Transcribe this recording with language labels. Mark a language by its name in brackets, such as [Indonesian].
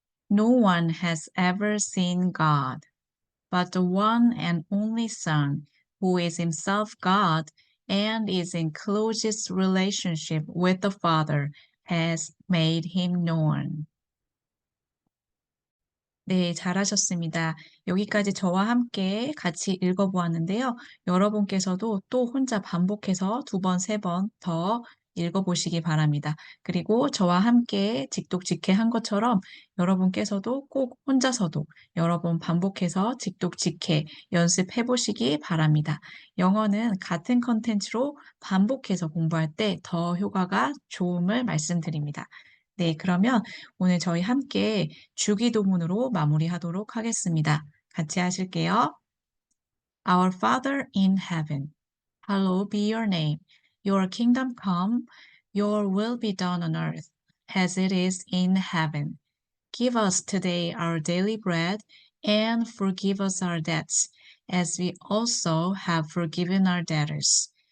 [English] No one has ever seen God, but the one and only Son, who is himself God and is in closest relationship with the Father, has made him known. [Korean] 네, 잘하셨습니다. 여기까지 저와 함께 같이 읽어보았는데요. 여러분께서도 또 혼자 반복해서 두 번, 세 번 더 읽어보시기 바랍니다. 그리고 저와 함께 직독직해한 것처럼 여러분께서도 꼭 혼자서도 여러 번 반복해서 직독직해 연습해 보시기 바랍니다. 영어는 같은 컨텐츠로 반복해서 공부할 때 더 효과가 좋음을 말씀드립니다. 네, 그러면 오늘 저희 함께 주기도문으로 마무리하도록 하겠습니다. 같이 하실게요. [English] Our Father in heaven, hallowed be your name. Your kingdom come, your will be done on earth as it is in heaven. Give us today our daily bread and forgive us our debts as we also have forgiven our debtors.